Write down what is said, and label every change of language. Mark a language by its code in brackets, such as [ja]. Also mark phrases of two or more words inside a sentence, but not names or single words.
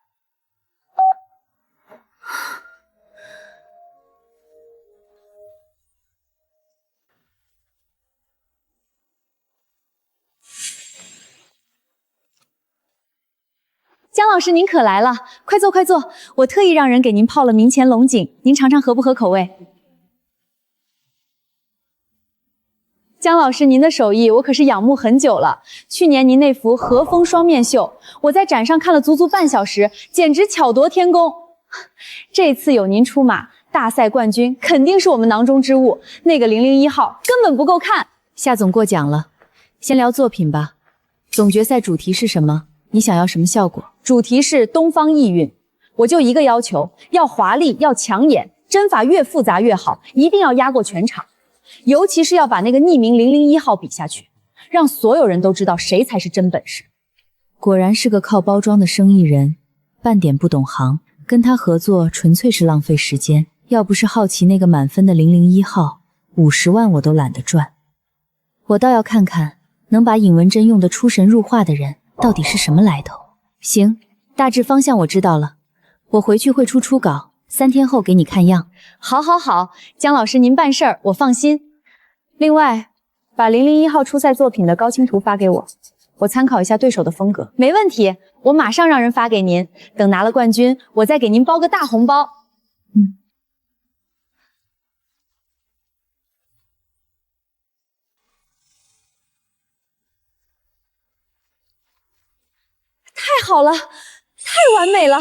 [zh] 江老師您可來了，快坐快坐，我特意讓人給您泡了明前龍井，您嘗嘗合不合口味。江老師您的手藝我可是仰慕很久了，去年您那幅和風雙面繡，我在展上看了足足半小時，簡直巧奪天工。這次有您出馬，大賽冠軍肯定是我們囊中之物，那個001號根本不夠看。夏總過獎了，先聊作品吧。總決賽主題是什麼？你想要什麼效果？主題是東方意蘊，我就一個要求，要華麗，要搶眼，針法越複雜越好，一定要壓過全場。尤其是要把那個匿名001號比下去，讓所有人都知道誰才是真本事。果然是個靠包裝的生意人，半點不懂行，跟他合作純粹是浪費時間。要不是好奇那個滿分的001號，50萬我都懶得賺。我倒要看看能把尹文珍用得出神入化的人到底是什麼来頭。行，大致方向我知道了，我回去会初稿，3天後給你看樣。好，好，好，江老師您辦事兒，我放心。另外，把001號初賽作品的高清圖發給我，我參考一下對手的風格。沒問題，我馬上讓人發給您。等拿了冠軍，我再給您包個大紅包。太好了，太完美了！